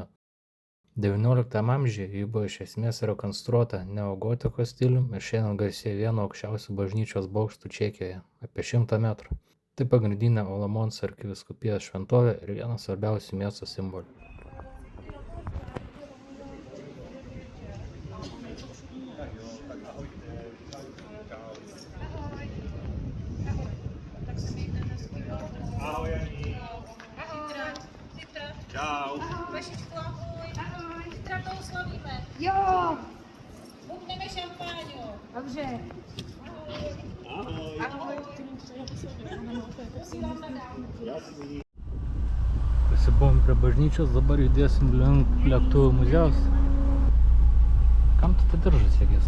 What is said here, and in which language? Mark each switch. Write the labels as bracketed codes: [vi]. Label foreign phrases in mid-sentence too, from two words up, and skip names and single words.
[lt] 19 amžiuje ji buvo iš esmės rekonstruota neogotikos stiliumi ir šiandien garsėja vienu aukščiausių bažnyčios bokštų Čekijoje, apie 100 metrų. Tai pagrindinė Olomonso arkivyskupijos šventovė ir vienas svarbiausių miesto simbolių. [cs] Čau. Vašičku, ahoj. Ahoj. Zítra to oslavíme. Jo, Bukneme šampáňu. dobře. Ahoj. Ahoj. Posílám na dál. [lt] Pasibuvom prie bažnyčios, dabar judėsim link lėktuvų muziejaus. Kam tu tą diržą segės?